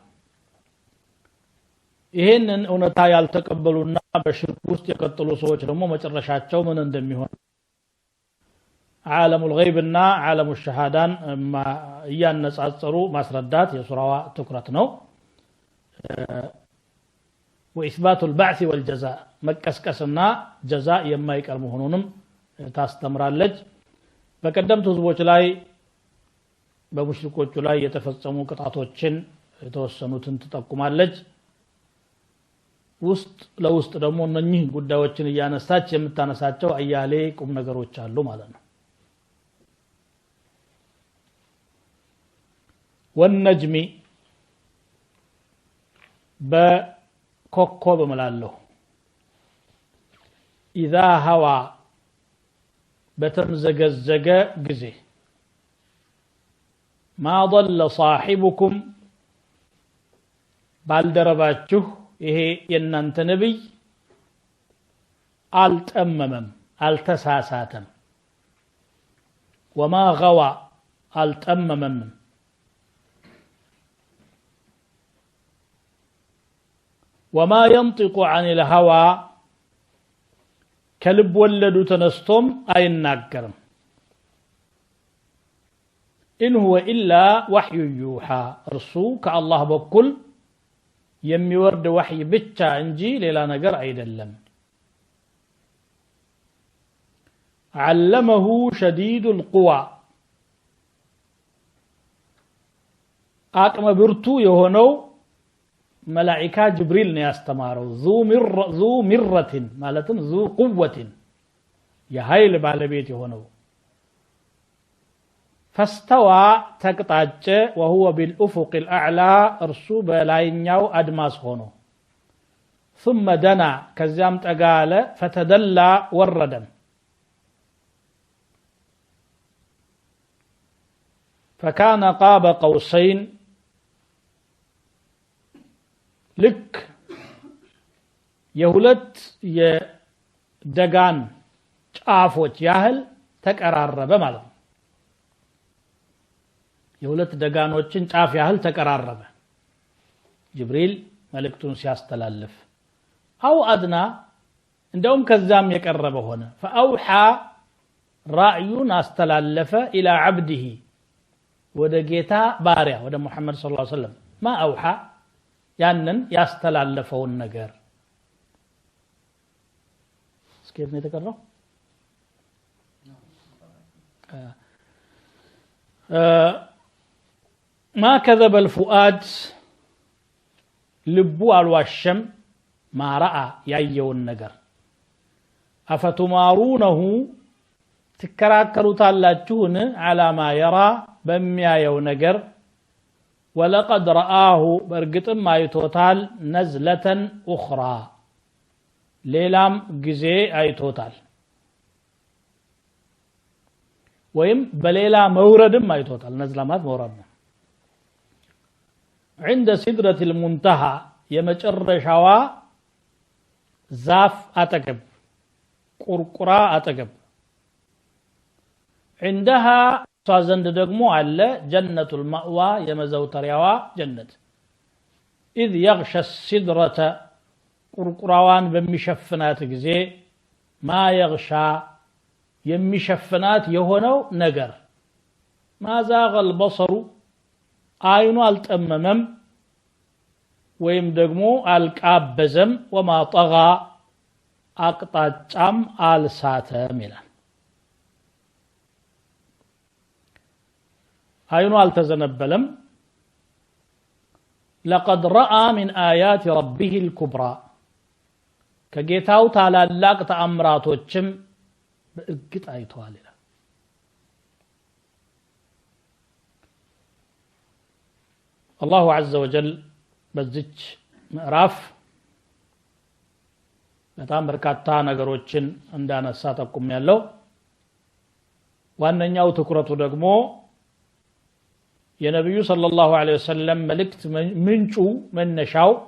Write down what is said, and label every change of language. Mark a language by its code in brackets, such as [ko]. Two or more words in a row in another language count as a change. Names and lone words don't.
[am] ይሄንን እውነታ ያልተቀበሉና በሽርክ ውስጥ የቀጠሉ ሰዎች ደግሞ መጨረሻቸው ምን እንደሚሆን [ar] عالم الغيب وعالم الشهادة [am] ያነጻጸሩ ማስረዳት የሱራዋ ትኩረት ነው። [ar] وإثبات البعث والجزاء [am] መቀስቀስና ጀዛ የማይቀር መሆኑንም ታስተምራለች። በቀደምት ህዝቦች ላይ በሙሽሪኮቹ ላይ የተፈጸሙ ቅጣቶችን የተወሰኑትን ትጠቁማለች። ውስጥ ለውስጥ ደግሞ እነኚህ ጉዳዮችን እያነሳች የምታነሳቸው አያሌ ቁም ነገሮች አሉ ማለት ነው። ወነጅሚ በኮከብ እምላለሁ፣ [ar] إذا هوى [am] በተምዘገዘገ ጊዜ፣ [ar] ما ضل صاحبكم [am] ባልደረባችሁ ይሄ የናንተ ነብይ አልጠመመም አልተሳሳተም፣ [ar] وما غوى [am] አልጠመመም፣ [ar] وما ينطق عن الهوى [am] ከልብ ወለዱ ተነስቶም አይናገርም። [ar] إن هو إلا وحي يوحى [am] እርሱ ከአላህ በኩል የሚወርድ ወህይ ብቻ እንጂ ሌላ ነገር አይደለም። [ar] علمه شديد القوى [am] አቅመ ብርቱ የሆነው መላእክት ጅብሪል ነው ያስተማረው። [ar] ذو مرة [am] ማለትም [ar] ذو قوة [am] የኃይል ባለቤት የሆነው። فاستوى ተቅጣጨ [ar] وهو بالأفق الأعلى [am] እርሱ በላይኛው አድማስ ሆኖ [ar] ثم دنا [am] ከዚያም ጠጋለ فتدلى ወረደም [ar] فكان قاب قوسين [am] ልክ የሁለት የደጋን ጫፎች ያህል ተቀራረበ ማለት ነው። የሁለት ደጋኖችን ጫፍ ያህል ተቀራረበ ጅብሪል መልእክቱን ሲያስተላልፍ። [ar] أو أدنى [am] እንደውም ከዛም የቀረበ ሆነ። فأوحى ራእዩን አስተላለፈ [ar] إلى عبده [am] ወደ ጌታ ባሪያ ወደ ሙሐመድ [ar] صلى الله عليه وسلم ما أوحى [am] ያንን ያስተላለፈውን ነገር እስከዚህ ነው የተቀረው። [ar] ما كذب الفؤاد [am] ልቡ አልዋሸም [ar] ما رأى [am] ያየውን ነገር አፈቱማሩነሁ ትከራከሩታላችሁን [ar] على ما يرى [am] በሚያየው ነገር [ar] ولقد رآه [am] በርግጥም አይቶታል [ar] نزلة أخرى [am] ሌላም ጊዜ አይቶታል ወይም በሌላ መውረድም አይቶታል ነዝላማት መውረድ ነው [ar] عند سدرة المنتهى [am] የመጨረሻዋ ዛፍ አጠገብ ቁርቁራ አጠገብ [ar] عندها صازند [am] ደግሞ አለ [ar] جنة المأوى [am] የመዘውተሪያዋ ጀነት [ar] إذ يغشى السدرة [am] ቁርቁራዋን በሚሸፍናት ጊዜ [ar] ما يغشى [am] የሚሸፍናት የሆነው ነገር [ar] ما زاغ البصر [am] አይኑ አልጠመመም ወይም ደግሞ አልቃበዘም [ar] وما طغى [am] አቅጣጫም አልሳተም ይላል አይኑ አልተዘነበለም [ar] لقد رأى من آيات ربه الكبرى [am] ከጌታው ታላላቅ ተአምራቶችም በእርግጥ አይቷል ይላል [ar] الله عز وجل [am] በዚች ምዕራፍ በጣም በርካታ ነገሮችን እንዳነሳ ተቆም ያለው ዋነኛው ትኩረቱ ደግሞ የነብዩ [ar] صلى الله عليه وسلم [am] መልእክት ምንጩ መነሻው